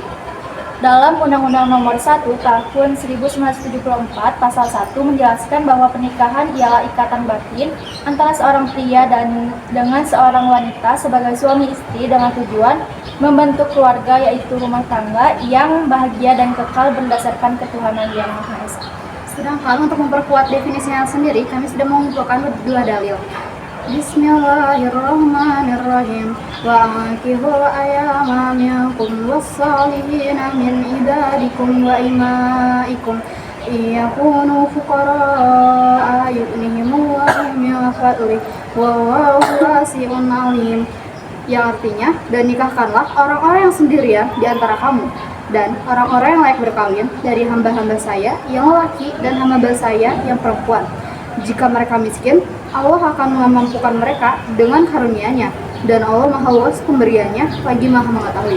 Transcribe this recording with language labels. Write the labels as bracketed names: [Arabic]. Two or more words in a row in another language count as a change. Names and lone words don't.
[Indonesian] Dalam Undang-Undang Nomor 1 Tahun 1974 Pasal 1 menjelaskan bahwa pernikahan ialah ikatan batin antara seorang pria dan dengan seorang wanita sebagai suami istri dengan tujuan membentuk keluarga, yaitu rumah tangga yang bahagia dan kekal berdasarkan ketuhanan Yang Maha Esa. Sedangkan untuk memperkuat definisinya sendiri, kami sudah mengumpulkan dua dalil. [Arabic] بسم الله الرحمن الرحيم. وأنكحوا الأيامى منكم والصالحين من عبادكم وإمائكم إن يكونوا فقراء يغنهم الله من فضله والله واسع عليم. [Indonesian] Yang artinya, dan nikahkanlah orang-orang yang sendirian di antara kamu dan orang-orang yang layak berkawin dari hamba-hamba saya yang lelaki dan hamba saya yang perempuan. Jika mereka miskin, Allah akan memampukan mereka dengan karunia-Nya, dan Allah Maha Luas pemberiannya lagi Maha mengetahui.